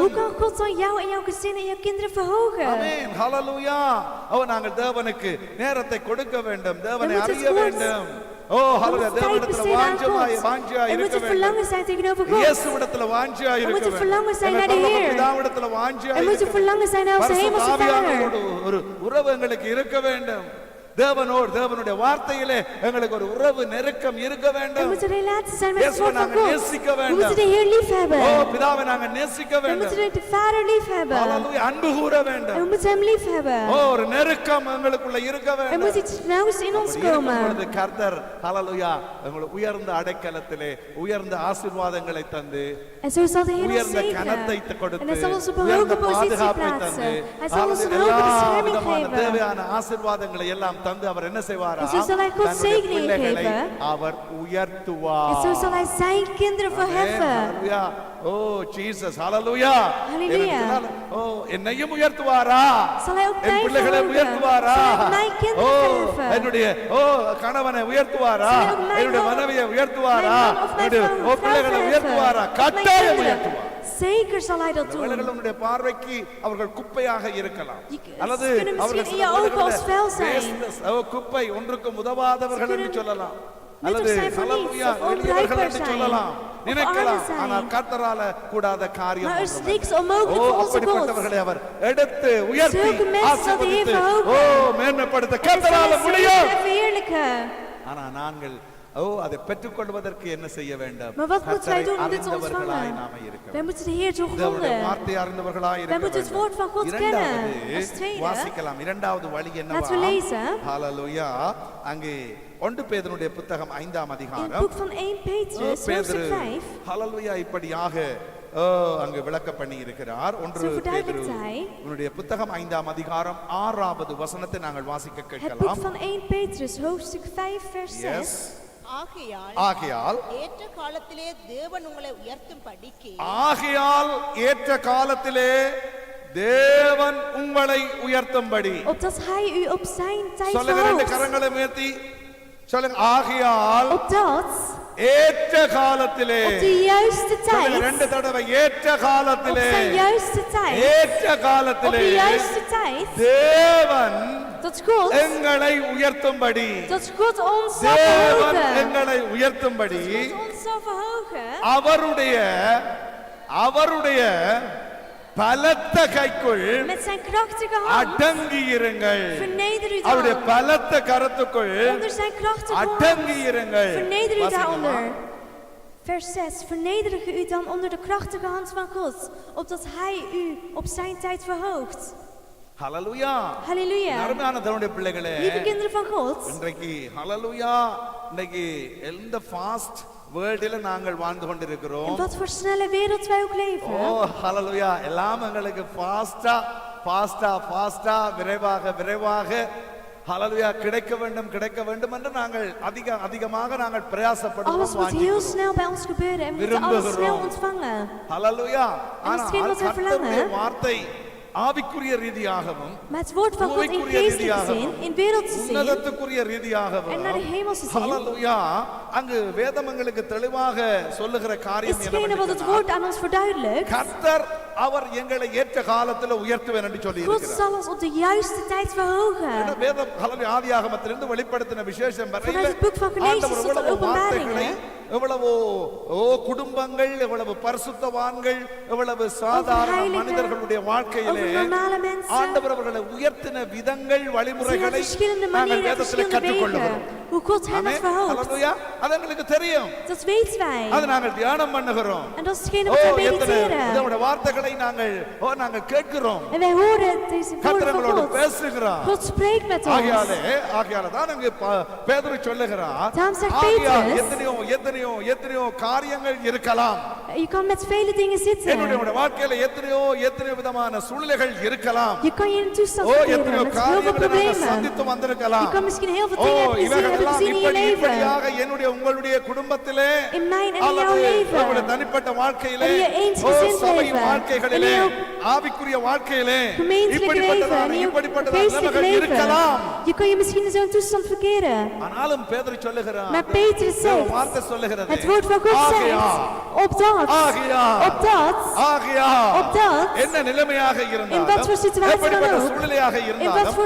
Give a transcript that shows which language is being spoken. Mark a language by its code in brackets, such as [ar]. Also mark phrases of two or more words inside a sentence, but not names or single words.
[nl] Hoe kan God dan jou en jouw gezin en jouw kinderen verhogen? [ta] ஆமென். ஹalleluya. ஓ நாங்கள் தேவனுக்கு நேரத்தை கொடுக்க வேண்டும், தேவனை [nl] We moeten [ta] அறிய [nl] het woord- [ta] வேண்டும். ஓ [nl] We [ta] ஹalleluya. [nl] moeten tijd [ta] தேவனிடத்தில் [nl] besteden aan [ta] வாஞ்சியா [nl] God. Er [ta] இருக்க [nl] moet een [ta] வேண்டும். [nl] verlangen zijn tegenover God. [ta] இயேசுவிடத்தில் வாஞ்சியா இருக்க [nl] moeten [ta] வேண்டும். [nl] verlangen zijn [ta] எங்கள் [nl] naar de [ta] பரலோக [nl] Heer. [ta] பிதாவிடத்தில் வாஞ்சியா [nl] Er moet [ta] இருக்க [nl] een verlangen zijn naar onze [ta] பரிசுத்த [nl] hemelse [ta] ஆவியானவரோடு [nl] Vader. [ta] ஒரு உறவு எங்களுக்கு இருக்க வேண்டும். தேவனுடைய வார்த்தையிலே எங்களுக்கு ஒரு உறவு நெருக்கம் இருக்க [nl] Er [ta] வேண்டும். [nl] moet een relatie zijn met het [ta] இயேசுவை [nl] woord van [ta] நாங்கள் [nl] God. [ta] நேசிக்க [nl] We [ta] வேண்டும். [nl] moeten de Heer lief [ta] ஓ [nl] hebben. [ta] பிதாவை நாங்கள் நேசிக்க [nl] We [ta] வேண்டும். [nl] moeten de Vader lief hebben. [ta] ஹalleluya. அன்பு கூற [nl] En [ta] வேண்டும். [nl] we moeten hem lief hebben. [ta] ஓ ஒரு நெருக்கம் எங்களுக்குள்ள இருக்க [nl] Er [ta] வேண்டும். [nl] moet iets nauws in ons [ta] அப்படி இருக்கும் [nl] komen. [ta] பொழுது கர்த்தர் ஹalleluya உங்களுக்கு உயர்ந்த அடைக்கலத்திலே உயர்ந்த ஆசீர்வாதங்களை தந்து [nl] En zo zal de Heer ons [ta] உயர்ந்த கனத்தை [nl] zegenen. [ta] கொடுத்து [nl] En hij zal ons op een [ta] உயர்ந்த [nl] hoge positie [ta] பாதுகாப்பை தந்து [nl] plaatsen. Hij zal ons een [ta] எல்லா [nl] hoge bescherming [ta] விதமான [nl] geven. [ta] தேவையான ஆசீர்வாதங்களை எல்லாம் தந்து அவர் என்ன செய்வாரா? [nl] En zo zal hij God [ta] தன்னுடைய [nl] zegeningen [ta] பிள்ளைகளை [nl] geven. [ta] அவர் உயர்த்துவார். [nl] En zo zal hij zijn kinderen verheffen. [ta] ஹalleluya. ஓ ஜீசஸ் ஹalleluya. [nl] Hallelujah. [ta] ஓ என்னையும் உயர்த்துவாரா? [nl] Zal hij ook [ta] என் [nl] mij [ta] பிள்ளைகளை [nl] verhogen? [ta] உயர்த்துவாரா? [nl] Zal hij mijn kinderen verheffen? [ta] என்னுடைய கணவனை உயர்த்துவாரா? [nl] Zal hij ook mijn [ta] என்னுடைய [nl] man- [ta] மனைவியை உயர்த்துவாரா? [nl] mijn man of mijn [ta] என்னுடைய [nl] vrouw [ta] பிள்ளைகளை [nl] verheffen? [ta] உயர்த்துவாரா? [nl] Of mijn [ta] கட்டாயம் [nl] kinderen? [ta] உயர்த்துவார். [nl] Zeker zal hij dat doen. [ta] உங்களுடைய பார்வைக்கு அவர்கள் குப்பையாக இருக்கலாம் [nl] Je- [ta] அல்லது [nl] ze kunnen misschien [ta] அவர்கள் [nl] in je ogen als vuil zijn. [ta] குப்பை ஒன்றுக்கும் உதவாதவர்கள் என்று சொல்லலாம். அல்லது [nl] zijn voor niets [ta] ஹalleluya [nl] of [ta] எளியவர்கள் [nl] onbruikbaar [ta] என்று [nl] zijn [ta] சொல்லலாம் [nl] of [ta] நினைக்கலாம் [nl] arm zijn. [ta] ஆனால் கர்த்தரால கூடாத காரியம் [nl] Maar er is [ta] ஒன்றுமில்லை. [nl] niks onmogelijk [ta] ஓ [nl] voor onze God. [ta] அப்படிப்பட்டவர்களை அவர் எடுத்து உயர்த்தி [nl] Zulke mensen zal de Heer [ta] ஆசீர்வதித்து [nl] verhogen. [ta] மேன்மைப்படுத்த [nl] En [ta] கர்த்தரால [nl] zij [ta] முடியும் [nl] zegenen en verheerlijken. [ta] ஆனா நாங்கள் அதை பெற்றுக்கொள்வதற்கு என்ன செய்ய வேண்டும் [nl] Maar wat moeten wij doen om dit te [ta] அறிந்தவர்களாய் [nl] ontvangen? [ta] நாம இருக்க [nl] Wij moeten de Heer [ta] தேவனுடைய [nl] doorgronden. [ta] வார்த்தையை அறிந்தவர்களாய் [nl] Wij [ta] இருக்க [nl] moeten het woord van God [ta] வேண்டும் [nl] kennen. [ta] இரண்டாவது [nl] Als tweede, [ta] வாசிக்கலாம் இரண்டாவது வழி [nl] laten we [ta] என்னவா [nl] lezen. [ta] ஹalleluya அங்கே 1 பேதுருடைய புத்தகம் 5ஆம் [nl] In het [ta] அதிகாரம் [nl] boek van 1 Petrus, [ta] பேதுரு [nl] hoofdstuk 5, [ta] ஹalleluya இப்படியாக அங்கு விளக்க பண்ணி இருக்கிறார் 1 [nl] Zo [ta] பேதுரு [nl] verduidelijkt hij. [ta] உன்னுடைய புத்தகம் 5ஆம் அதிகாரம் 6வது வசனத்தை நாங்கள் வாசிக்க [nl] Het boek [ta] கேட்கலாம் [nl] van 1 Petrus, hoofdstuk 5, vers 6. [ta] ஆகையால் ஏற்ற காலத்திலே தேவன் உங்களை உயர்த்தும் படிக்கு ஆகையால் ஏற்ற காலத்திலே தேவன் உங்களை உயர்த்தும்படி [nl] Opdat hij u op zijn tijd [ta] சொல்லுங்க ரெண்டு [nl] verhoogt. [ta] கரங்களை உயர்த்தி சொல்லுங்க ஆகையால் [nl] Opdat [ta] ஏற்ற காலத்திலே [nl] op de juiste [ta] சொல்லுங்க [nl] tijd, [ta] ரெண்டு தடவை ஏற்ற [nl] op [ta] காலத்திலே [nl] zijn juiste tijd, [ta] ஏற்ற [nl] op [ta] காலத்திலே [nl] de juiste tijd, [ta] தேவன் [nl] dat God, [ta] எங்களை உயர்த்தும்படி [nl] dat God ons zal [ta] தேவன் [nl] verhogen. [ta] எங்களை உயர்த்தும்படி [nl] God ons zal verhogen. [ta] அவருடைய பலத்த கைக்குள் [nl] Met zijn krachtige hand, [ta] அடங்கி இருங்கள் [nl] verneder u [ta] அவருடைய [nl] dan. [ta] பலத்த கரத்துக்குள் [nl] Onder zijn krachtige hand, [ta] அடங்கி இருங்கள் [nl] verneder u [ta] வாசிங்கம்மா. [nl] daaronder. Vers 6. Vernederen u dan onder de krachtige hand van God, opdat hij u op zijn tijd verhoogt. [ta] ஹalleluya [nl] Halleluja. [ta] அருமையான தேவனுடைய பிள்ளைகளே [nl] Lieve kinderen van God, [ta] இன்றைக்கு ஹalleluya இன்னைக்கு எந்த [en] fast world [ta] நாங்கள் வாழ்ந்து [nl] in [ta] கொண்டிருக்கிறோம் [nl] wat voor snelle wereld wij ook [ta] ஓ [nl] leven. [ta] ஹalleluya எல்லாம் எங்களுக்கு ஃபாஸ்டா விரைவாக ஹalleluya கிடைக்க வேண்டும் என்று நாங்கள் அதிகமாக நாங்கள் [nl] Alles [ta] பிரயாசப்படுவோம் [nl] moet heel [ta] வாஞ்சிக்கிறோம் [nl] snel bij ons gebeuren en we moeten alles snel [ta] விரும்புகிறோம். [nl] ontvangen. [ta] ஹalleluya [nl] En hetgeen wat wij [ta] கர்த்தருடைய [nl] verlangen, [ta] வார்த்தை ஆவிக்குரிய ரீதியாகவும் [nl] maar het woord van God in [ta] பூமிக்குரிய [nl] geestelijke zin, [ta] ரீதியாகவும் [nl] in wereldse zin, [ta] உன்னதத்துக்குரிய ரீதியாகவும் [nl] en naar de hemelse zin, [ta] ஹalleluya அங்கு வேதமங்களுக்கு தெளிவாக சொல்லுகிற காரியம் [nl] hetgene wat het [ta] என்னவென்று [nl] woord aan ons verduidelijkt, [ta] கர்த்தர் அவர் எங்களை ஏற்ற காலத்துல உயர்த்துவேன் என்று சொல்லி [nl] God [ta] இருக்கிறார் [nl] zal ons op de juiste tijd verhogen. [ta] வேதம் ஹalleluya ஆதியாகமத்திலிருந்து வெளிப்படுத்தின விசேஷம் [nl] Vanuit [ta] வரையில [nl] het boek van Genesis [ta] ஆண்டவர் [nl] tot de [ta] எவ்வளவு [nl] openbaringen, [ta] வார்த்தைகளை எவ்வளவு குடும்பங்கள் எவ்வளவு பரிசுத்தவான்கள் எவ்வளவு சாதாரண [nl] heiligen, [ta] மனிதர்களுடைய வாழ்க்கையிலே [nl] over normale mensen, [ta] ஆண்டவர் அவர்களை உயர்த்தின விதங்கள் [nl] zie [ta] வழிமுறைகளை [nl] verschillende [ta] நாங்கள் [nl] manieren, [ta] வேதத்தில் [nl] verschillende [ta] கற்றுக்கொள்ளுகிறோம் [nl] wegen, hoe God hen heeft [ta] ஆமென். [nl] verhoogd. [ta] ஹalleluya அது எங்களுக்கு தெரியும் [nl] Dat weten wij. [ta] அது நாங்கள் தியானம் பண்ணுகிறோம் [nl] En dat is hetgene [ta] ஓ [nl] wat wij [ta] எத்தனை [nl] mediteren. [ta] இதோட வார்த்தைகளை நாங்கள் கேட்கிறோம் [nl] En wij horen deze woorden [ta] கர்த்தர் [nl] van [ta] எங்களோடு [nl] God. [ta] பேசுகிறார் [nl] God spreekt met ons. [ta] ஆகையால தான் அங்கே பேதுரு சொல்லுகிறார் [nl] Daarom zegt [ta] ஆகையால் [nl] Petrus, [ta] எத்தனையோ காரியங்கள் இருக்கலாம் [nl] je kan met vele dingen zitten. [ta] என்னுடைய வாழ்க்கையில எத்தனையோ விதமான சூழ்நிலைகள் இருக்கலாம் [nl] Je kan je in een toestand [ta] ஓ [nl] verkeren [ta] எத்தனையோ [nl] met heel veel [ta] காரியங்களை நாங்கள் [nl] problemen. [ta] சந்தித்து வந்திருக்கலாம் [nl] Je kan misschien heel veel [ta] ஓ [nl] dingen hebben [ta] இவைகளெல்லாம் [nl] gezien in je leven. [ta] இப்படியாக உங்களுடைய குடும்பத்திலே [nl] In mijn en in [ta] அல்லது [nl] jouw leven. [ta] உங்களுடைய தனிப்பட்ட வாழ்க்கையிலே [nl] En in je [ta] ஓ [nl] eensgezind [ta] சபையின் [nl] leven. [ta] வாழ்க்கைகளிலே [nl] En in jouw [ta] ஆவிக்குரிய வாழ்க்கையிலே [nl] gemeentelijk leven en in jouw [ta] இப்படிப்பட்டதான [nl] geestelijk [ta] நிலைமைகள் இருக்கலாம் [nl] leven. Je kan je misschien in zo'n toestand verkeren. ஆனாலும் பேதுரு சொல்லுகிறார் Maar Petrus zegt, [ta] வார்த்தை சொல்லுகிறது [nl] het woord van God zegt, opdat, [ta] என்ன நிலைமையாக [nl] in wat voor [ta] இருந்தாலும் [nl] situatie dan [ta] எப்படிப்பட்ட [nl] ook, [ta] சூழ்நிலையாக [nl] in wat voor